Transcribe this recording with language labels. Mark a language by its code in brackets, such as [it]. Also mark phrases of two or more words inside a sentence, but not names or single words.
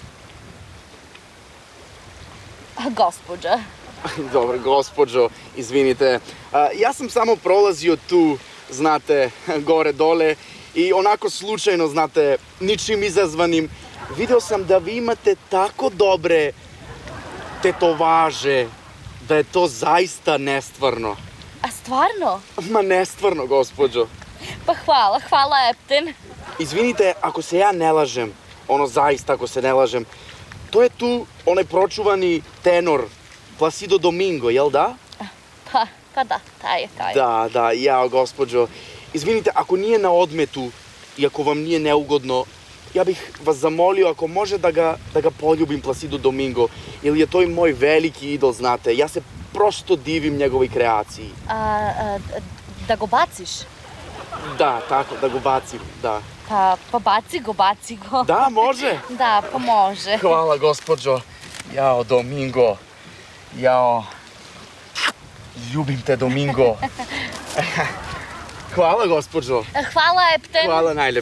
[mk] Господја. [sr] Dobro, gospođo, izvinite. Ja sam samo prolazio tu, znate, gore-dole i onako slučajno, znate, ničim izazvanim. Video sam da vi imate tako dobre tetovaže, da je to zaista nestvarno. [mk] А стварно? [sr] Ma nestvarno, gospođo. [mk] Па хвала Ептен. [sr] Izvinite, ako se ja ne lažem, ono zaista ako se ne lažem, to je tu onaj pročuvani tenor Placido Domingo, jel da? [mk] Па да, тај е. [sr] Da, ja, gospođo. Izvinite, ako nije na odmetu i ako vam nije neugodno, ja bih vas zamolio ako može da ga poljubim Placido Domingo, jer je to i moj veliki idol, znate. Ja se prosto divim njegovoj kreaciji. [mk] Да го бациш? [sr] Da, tako, da ga bacim, da. [mk] Па баци го. [sr] Da, može? [mk] Да, па може. [sr] Hvala, gospođo. Jao, Domingo. Jao. Ljubim te, Domingo. Hvala, gospođo. [mk] Хвала Ептен. [sr] Hvala najlepše.